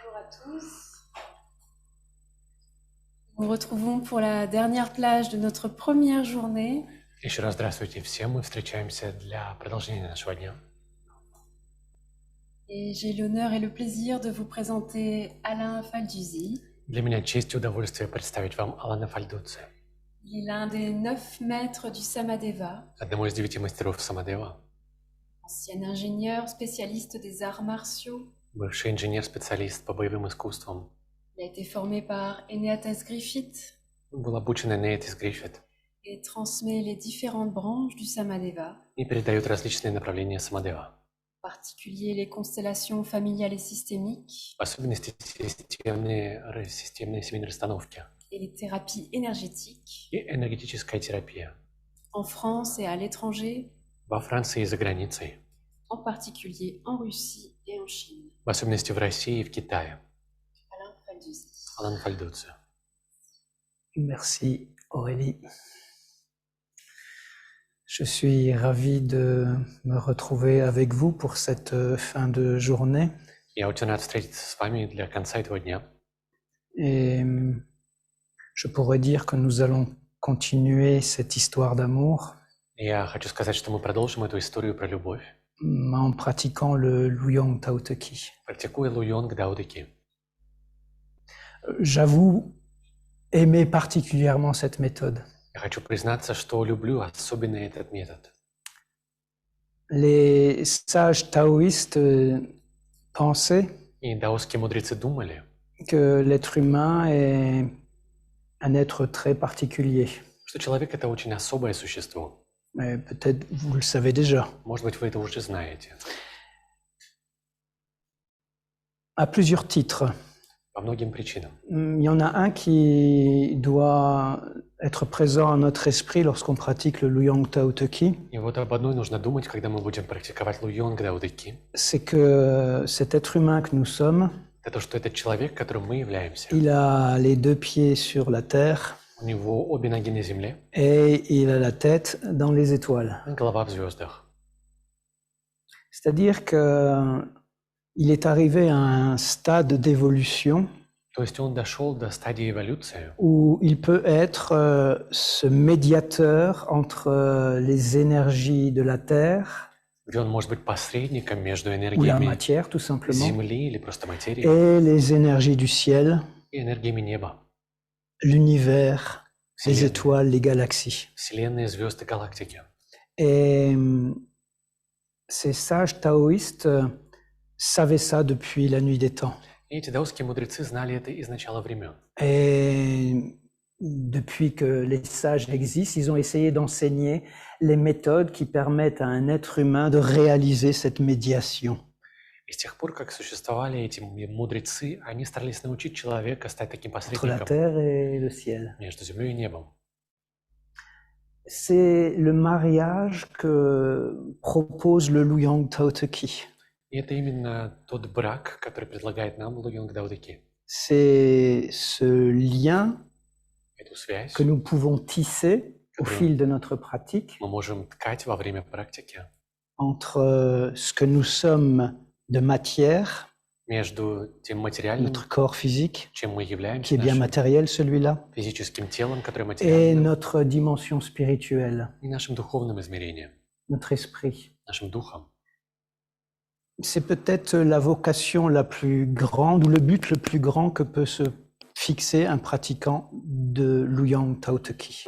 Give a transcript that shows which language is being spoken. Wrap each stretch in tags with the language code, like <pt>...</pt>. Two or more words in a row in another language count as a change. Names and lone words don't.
<fr>tous. Nous nous retrouvons pour la dernière plage de notre première journée.</fr> <ru>Еще раз здравствуйте всем. Мы встречаемся для продолжения нашего дня.</ru> <fr>Et j'ai l'honneur et le plaisir de vous présenter Alain Falduzi.</fr> <ru>Для меня честь и удовольствие представить вам Алана Фальдуци,</ru> <fr>Il est l'un des 9 maîtres du Samadeva,</fr> <ru>одному из 9 мастеров Самадева,</ru> <fr>ancien ingénieur spécialiste des arts martiaux.</fr> <ru>бывший инженер-специалист по боевым искусствам.</ru> <fr>Il a été formé par Eneatas Griffith</fr> <ru>Был обучен Энейтис Гриффит</ru> <fr>et transmet les différentes branches du Samadeva,</fr> <ru>и передает различные направления Самадева,</ru> <fr>en particulier les constellations familiales et systémiques</fr> <ru>в особенности системные семейные расстановки</ru> <fr>et les thérapies énergétiques</fr> <ru>и энергетическая терапия</ru> <fr>en France et à l'étranger,</fr> <ru>во Франции и за границей,</ru> <fr>en particulier en Russie et en Chine.</fr> <ru>в особенности в России и в Китае.</ru> <fr>Alain Falduzi.</fr> <ru>Алан Фальдуци.</ru> <fr>Merci Aurélie. Je suis ravi de me retrouver avec vous pour cette fin de journée.</fr> <ru>Я очень рад встретиться с вами для конца этого дня.</ru> <fr>Et je pourrais dire que nous allons continuer cette histoire d'amour</fr> <ru>Я хочу сказать, что мы продолжим эту историю про любовь,</ru> <fr>en pratiquant le Luyang Tao Te Chi.</fr> <ru>практикуя Луйонг Дао Дэ Ки.</ru> <fr>J'avoue aimer particulièrement cette méthode.</fr> <ru>Я хочу признаться, что люблю особенно этот метод.</ru> <fr>Les sages taoïstes pensaient</fr> <ru>И даосские мудрецы думали,</ru> <fr>que l'être humain est un être très particulier.</fr> <ru>что человек — это очень особое существо.</ru> <fr>Mais peut-être vous le savez déjà.</fr> <ru>Может быть, вы это уже знаете.</ru> <fr>À plusieurs titres.</fr> <ru>По многим причинам.</ru> <fr>Il y en a un qui doit être présent à notre esprit lorsqu'on pratique le Luyang Tao Te Chi.</fr> <ru>И вот об одной нужно думать, когда мы будем практиковать Луйонг Дао Дэ Ки.</ru> <fr>C'est que cet être humain que nous sommes,</fr> <ru>Это то, что этот человек, которым мы являемся,</ru> <fr>il a les deux pieds sur la terre</fr> <ru>у него обе ноги на земле,</ru> <fr>et il a la tête dans les étoiles.</fr> <ru>и голова в звездах.</ru> <fr>C'est-à-dire que il est arrivé à un stade d'évolution</fr> <ru>То есть он дошел до стадии эволюции,</ru> <fr>où il peut être ce médiateur entre les énergies de la terre</fr> <ru>где он может быть посредником между</ru> <fr>ou la</fr> <ru>энергиями</ru> <fr>matière tout simplement</fr> <ru>Земли или просто материи</ru> <fr>et les énergies du ciel,</fr> <ru>и энергиями неба,</ru> <fr>l'univers, les</fr> <ru>Вселенной,</ru> <fr>étoiles, les galaxies.</fr> <ru>Вселенной, звезды, галактики.</ru> <fr>Et ces sages taoïstes savaient ça depuis la nuit des temps.</fr> <ru>И эти даосские мудрецы знали это из начала времен.</ru> <fr>Et depuis que les sages existent, ils ont essayé d'enseigner les méthodes qui permettent à un être humain de réaliser cette médiation.</fr> <ru>И с тех пор, как существовали эти мудрецы, они старались научить человека стать таким</ru> <fr>Entre la</fr> <ru>посредником</ru> <fr>terre et le ciel.</fr> <ru>между землей и небом.</ru> <fr>C'est le mariage que propose le Luyang Tao Te Chi.</fr> <ru>И это именно тот брак, который предлагает нам Луйонг Дао Дэ Ки.</ru> <fr>C'est ce lien</fr> <ru>Эту связь</ru> <fr>que nous pouvons tisser au fil de notre pratique</fr> <ru>мы можем ткать во время практики</ru> <fr>entre ce que nous sommes de matière,</fr> <ru>между тем материальным,</ru> <fr>notre corps physique,</fr> <ru>чем мы</ru> <fr>qui</fr> <ru>являемся,</ru> <fr>est bien</fr> <ru>нашим</ru> <fr>matériel celui-là,</fr> <ru>физическим телом, которое</ru> <fr>et</fr> <ru>материально,</ru> <fr>notre dimension spirituelle,</fr> <ru>и нашим духовным измерением,</ru> <fr>notre esprit.</fr> <ru>нашим духом.</ru> <fr>C'est peut-être la vocation la plus grande ou le but le plus grand que peut se fixer un pratiquant de Luyang Tao Te Chi.</fr>